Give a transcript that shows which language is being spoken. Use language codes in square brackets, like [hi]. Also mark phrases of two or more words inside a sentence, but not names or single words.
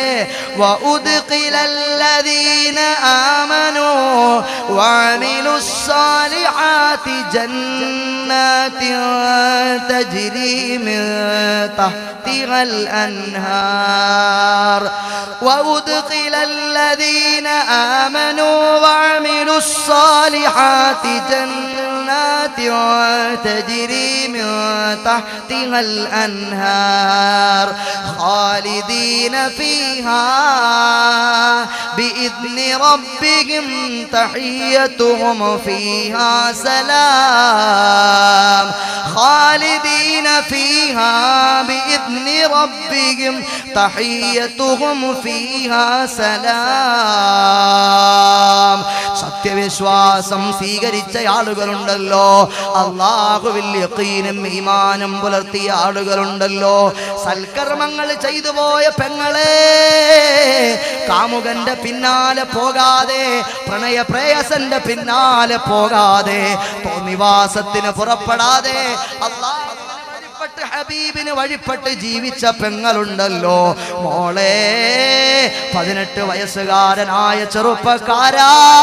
[ar] وأدخل الذين آمنوا وعملوا الصالحات جنات تجري من تحتها الأنهار. وأدخل الذين آمنوا وعملوا الصالحات جنات تجري من تحتها الأنهار خالدين فيها بإذن ربهم تحيتهم فيها سلام خالدين فيها بإذن ربهم تحيتهم فيها [ml] سلام സത്യവിശ്വാസം സ്വീകരിച്ച ആളുകളുണ്ടല്ലോ, അല്ലാഹുവിൽ യഖീനും ഈമാനും പുലർത്തിയ ആളുകളുണ്ടല്ലോ, സൽക്കർമ്മങ്ങൾ ചെയ്തു പോയ പെങ്ങളെ, കാമുകന്റെ പിന്നാലെ പോകാതെ, പ്രണയ പ്രേയസന്റെ പിന്നാലെ പോകാതെ, തോന്നിവാസത്തിന് പുറപ്പെടാതെ അല്ലാഹുവിന് ഹബീബിന് വഴിപ്പെട്ട് ജീവിച്ച പെങ്ങളുണ്ടല്ലോ, മോളെ 18 വയസ്സുകാരനായ ചെറുപ്പക്കാരാ,